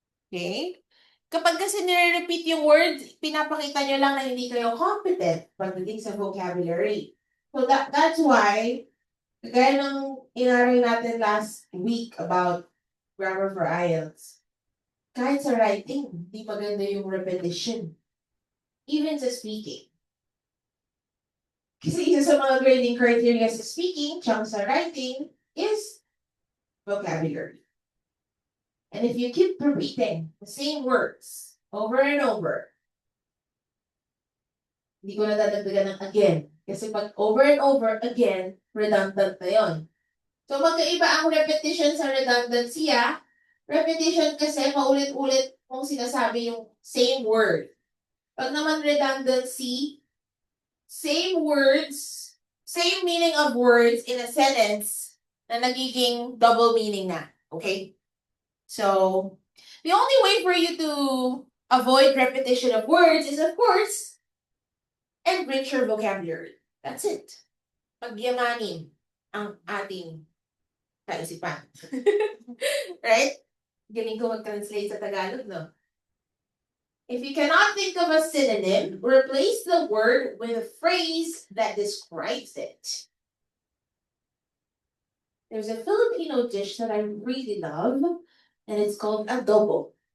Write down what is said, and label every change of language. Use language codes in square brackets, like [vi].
[tl] Okay? Kapag kasi nire-repeat yung words, pinapakita nyo lang na hindi kayo competent pagdating sa vocabulary. [en] So that's why, [tl] gaya ng inaral natin [en] last week about grammar for IELTS, [tl] kahit sa [en] writing, [tl] hindi maganda yung [en] repetition. Even sa speaking. [tl] Kasi isa sa mga grading criteria sa speaking, tsaka sa writing, is vocabulary. [en] And if you keep repeating the same words over and over, [tl] hindi ko na dadagdagan ng [en] again. [tl] Kasi pag [en] over and over again, [tl] redundant na yon. So magkaiba ang repetition sa redundancy, ah. Repetition kasi paulit-ulit mong sinasabi yung same word. [en] Pag naman redundancy, same words, same meaning of words in a sentence [tl] na nagiging [en] double meaning na. Okay? So, the only way for you to avoid repetition of words is, of course, enrich your vocabulary. That's it. [tl] Pagyamanin ang ating kaisipan. Right? Galing ko mag-translate sa Tagalog, no? [en] If you cannot think of a synonym, replace the word with a phrase that describes it. There's a Filipino dish that I really love, and it's called adobo.